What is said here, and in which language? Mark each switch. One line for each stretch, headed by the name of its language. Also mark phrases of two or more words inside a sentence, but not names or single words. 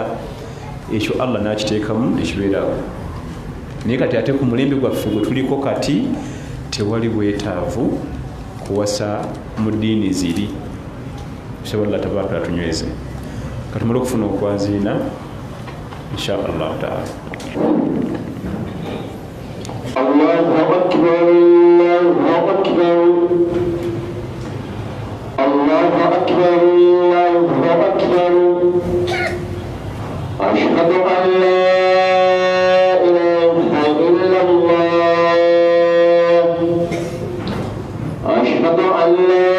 Ganda: Ekyo Allah n'akiteekamu nekibeerawo. Naye kati ate ku mulembe gwaffe gwe tuliko kati tewali bwetaavu kuwasa mu ddiini ziri. Tusaba
Arabic: الله تبارك
Ganda: atunyweze. Katumala okufuna okwaziina
Arabic: إن شاء الله تعالى. الله أكبر، الله أكبر، الله أكبر، الله أكبر, Allahu akbar, Allahu akbar. أشهد أن لا إله إلا الله، أشهد أن لا